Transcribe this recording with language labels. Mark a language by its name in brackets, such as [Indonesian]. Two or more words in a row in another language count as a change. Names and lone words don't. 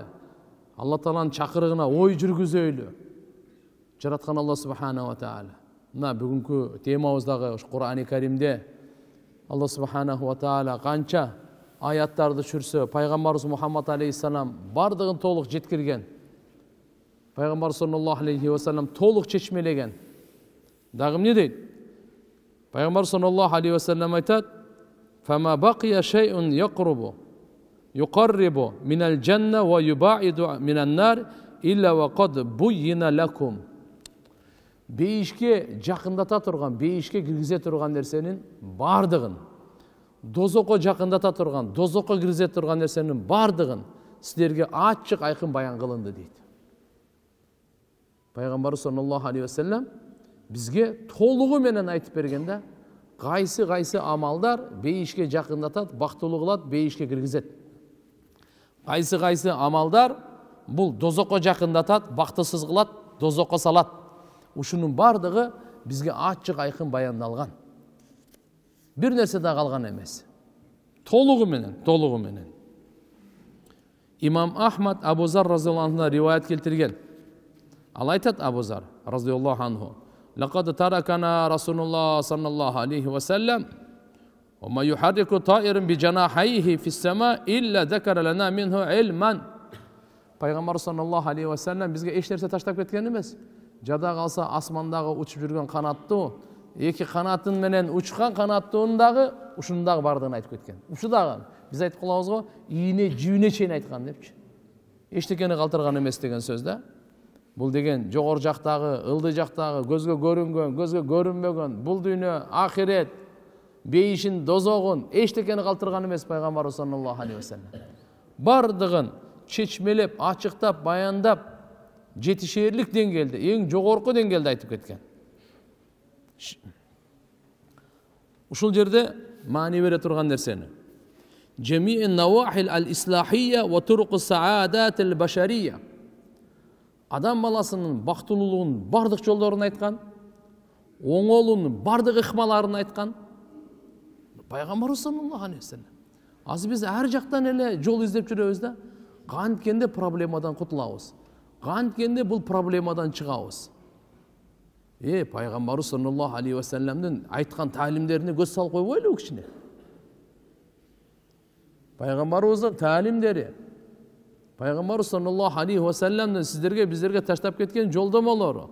[Kyrgyz] Алла Тааланын чакырыгына ой жүргүзөйлү. Жараткан Алла [Arabic] سبحانه وتعالى. [Kyrgyz] Мына бүгүнкү темабыздагы Кур'ани Каримде Алла [Arabic] سبحانه وتعالى [Kyrgyz] канча аяттарды түшүрсө, пайгамбарыбыз Мухаммад алейхиссалам бардыгын толук жеткирген. Пайгамбар [Arabic] صلى الله عليه وسلم [Kyrgyz] толук чечмелеген. Дагы эмне дейт? Пайгамбар [Arabic] صلى الله عليه وسلم айтат: "فما بقي شيء يقرب من الجنة ويباعد من النار إلا وقد بين لكم." [Kyrgyz] бейишке жакындата турган, бейишке киргизе турган нерсенин бардыгын, дозокко жакындата турган, дозокко киргизе турган нерсенин бардыгын силерге ачык айкын баян кылынды дейт. Пайгамбарыбыз [Arabic] صلى الله عليه وسلم [Kyrgyz] бизге толугу менен айтып бергенде, кайсы амалдар бейишке жакындатат, бактылуу кылат, бейишке киргизет. Кайсы амалдар бул дозокко жакындатат, бактысыз кылат, дозокко салат. Ушунун бардыгы бизге ачык айкын баяндалган. Бир нерсе да калган эмес. Толугу менен. Имам Ахмад Абу Зар [Arabic] رضي الله عنه [Kyrgyz] риваят келтирген. Ал айтат Абу Зар [Arabic] رضي الله عنه: "لقد تركنا رسول الله صلى الله عليه وسلم وما يحرك طائر بجناحيه في السماء إلا ذكر لنا منه علما." [Kyrgyz] Пайгамбар [Arabic] صلى الله عليه وسلم [Kyrgyz] бизге эч нерсе таштап кеткен эмес. Жада калса асмандагы учуп жүргөн канаттуу, эки канатын менен учкан канаттуун дагы ушунун дагы бардыгын айтып кеткен. Ушу дагы биз айтып калабыз го, ийне жүүнө чейин айткан депчи. Эчтекени калтырган эмес деген сөз да. Бул деген жогору жактагы, ылдый жактагы, көзгө көрүнгөн, көзгө көрүнбөгөн, бул дүйнө, ахирет, бейишин, дозогун эчтекени калтырган эмес пайгамбарыбыз [Arabic] صلى الله عليه وسلم. [Kyrgyz] Бардыгын чечмелеп, ачыктап, баяндап, жетишерлик деңгээлде, эң жогорку деңгээлде айтып кеткен. Ушул жерде маани бере турган нерсени [Arabic] جميع نواحي الإصلاحية وطرق سعادة البشرية. [Kyrgyz] Адам баласынын бактылуулугунун бардык жолдорун айткан, оңолунун бардык ыкмаларын айткан пайгамбарыбыз [Arabic] صلى الله عليه وسلم. [Kyrgyz] Азыр биз ар жактан эле жол издеп жүрөбүз да, канткенде проблемадан кутулабыз. Канткенде бул проблемадан чыгабыз. Пайгамбарыбыз [Arabic] صلى الله عليه وسلمдын [Kyrgyz] айткан таалимдерине көз салып койбойлу кичине. Пайгамбарыбыздын таалимдери, Пайгамбарыбыз [Arabic] صلى الله عليه وسلمдын [Kyrgyz] бизерге таштап кеткен жолдомолору.